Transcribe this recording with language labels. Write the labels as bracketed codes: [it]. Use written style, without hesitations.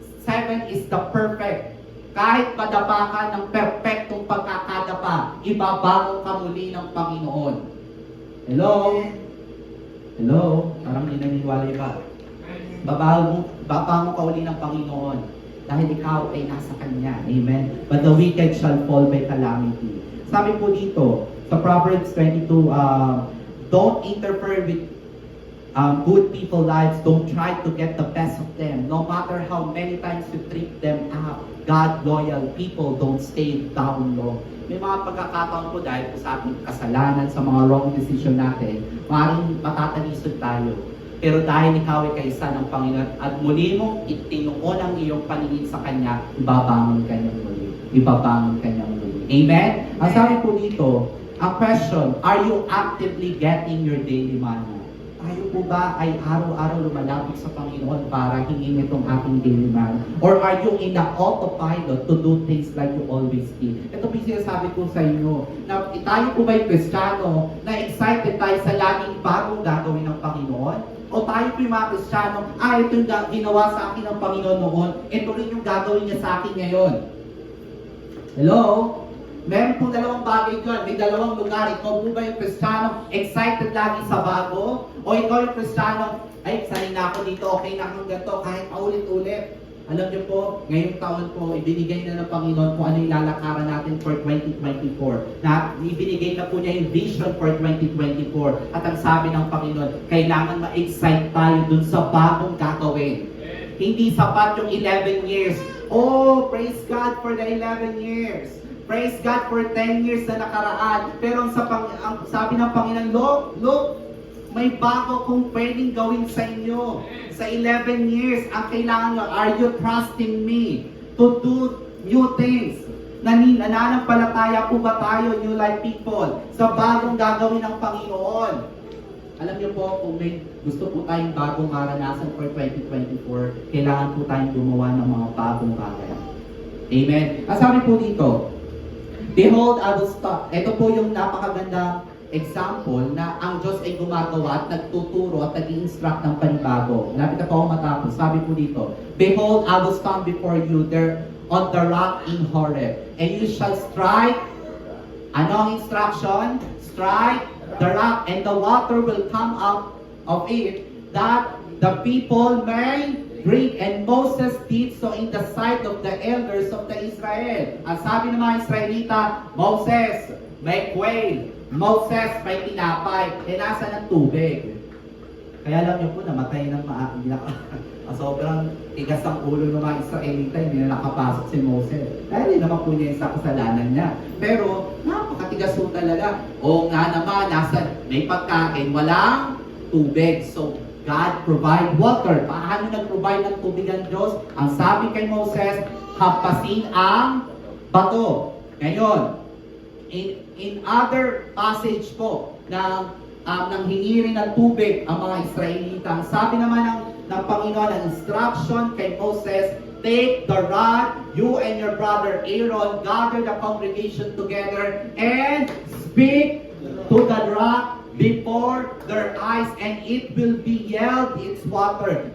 [en] 7 is the perfect. [tl] Kahit madapa ka ng perfectong pagkakadapa, ibabago ka muli ng Panginoon. Hello? Hello? Parang hindi naniniwala iba. Babago ka uli ng Panginoon. Dahil ikaw ay nasa Kanya. Amen? [en] But the wicked shall fall by calamity. [tl] Sabi po dito, sa [en] Proverbs 22, don't interfere with good people lives. Don't try to get the best of them. No matter how many times you treat them up, God loyal people don't stay down low. [tl] May mga pagkakataon po dahil po sa ating kasalanan, sa mga wrong decision natin, maaaring matatalisod tayo. Pero dahil ikaw ay kaisa ng Panginoon at muli mong itinuon ang iyong paningin sa Kanya, ibabangon ka niyang muli. Ibabangon ka niyang muli. [en] Amen? [tl] Ang sabi po dito, [en] ang question, are you actively getting your daily manna? [tl] Tayo po ba ay araw-araw lumalapit sa Panginoon para hingin itong ating daily manna? [en] Or are you in the autopilot to do things like you always did? [tl] Ito po yung sinasabi ko sa inyo, na tayo po ba yung Kristiyano na excited tayo sa laging bagong gagawin ng Panginoon? O tayo po yung mga Kristiyano, ito yung ginawa sa akin ng Panginoon noon, ito rin yung gagawin niya sa akin ngayon. Hello? Meron po dalawang bagay dyan, may dalawang lugar. Ikaw po ba yung Kristiyano, excited lagi sa bago? O ikaw yung Kristiyano, ay, sanay na ako dito, okay na akong ganito, kahit paulit-ulit. Alam niyo po, ngayong taon po, ibinigay na ng Panginoon kung ano yung lalakaran natin for 2024. Na ibinigay na po niya yung vision for 2024. At ang sabi ng Panginoon, kailangan ma-excite tayo dun sa bagong gagawin. Hindi sapat yung 11 years. [en] Oh, praise God for the 11 years. Praise God for 10 years [tl] na nakaraan. Pero ang sabi ng Panginoon, look, may bago kong pwedeng gawin sa inyo. [en] Sa 11 years, [tl] ang kailangan nyo, [en] are you trusting me to do new things? [tl] Nananampalataya po ba tayo, New Life people, sa bagong gagawin ng Panginoon? Alam niyo po, kung may gusto po tayong bagong maranasan for 2024, kailangan po tayong gumawa ng mga bagong bagay. Amen? Ang sabi po dito, [en] behold, I will stop. [tl] Ito po yung napakagandang example na ang Diyos ay gumagawa at nagtuturo at nag-i-instruct ng panibago. Lapit na po ako matapos. Sabi po dito, [en] behold, I will stand before you there on the rock in Horeb, and you shall strike. [tl] Anong instruction? [en] Strike the rock, and the water will come out of it, that the people may drink. And Moses did so in the sight of the elders of the Israel. [tl] Ang sabi ng mga Israelita, Moses, may quail. Moses, may tinapay. Nasa ng tubig. Kaya alam niyo po, namatay ng sobrang tigas ang ulo ng mga Israelita, hindi na nakapasok si Moses. Dahil hindi naman po niya sa kasalanan niya. Pero, napakatigas po talaga. O nga naman, may pagkain, walang tubig. [en] So, God provide water. [tl] Paano nag-provide ng tubig ang Diyos? Ang sabi kay Moses, hampasin ang bato. Ngayon, in other passage po, nang hingi rin ng tubig ang mga Israelita. Ang sabi naman ng Panginoon, ang instruction kay Moses, [en] take the rod, you and your brother Aaron, gather the congregation together, and speak to the rock before their eyes, and it will be yield its water.